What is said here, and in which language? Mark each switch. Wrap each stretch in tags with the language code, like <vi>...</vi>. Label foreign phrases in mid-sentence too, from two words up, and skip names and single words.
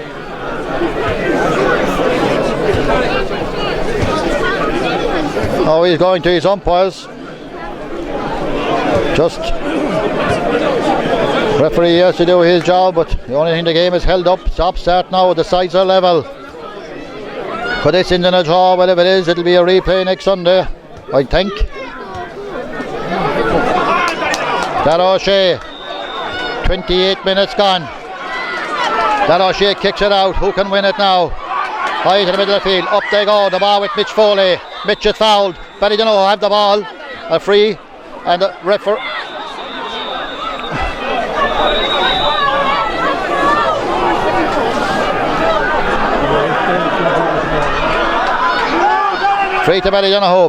<en>Oh, he's going to his umpires. Just referee has to do his job, but the only thing, the game is held up. Stop start now. The sides are level. But this isn't a draw. Whatever it is, it'll be a replay next Sunday, I think. Dara O'Shea, 28 minutes gone. Dara O'Shea kicks it out. Who can win it now? High to the middle of the field. Up they go. The ball with Mitch Foley. Mitch is fouled. Ballydonoghue have the ball. A free. And the referee. Free to Ballydonoghue.</en>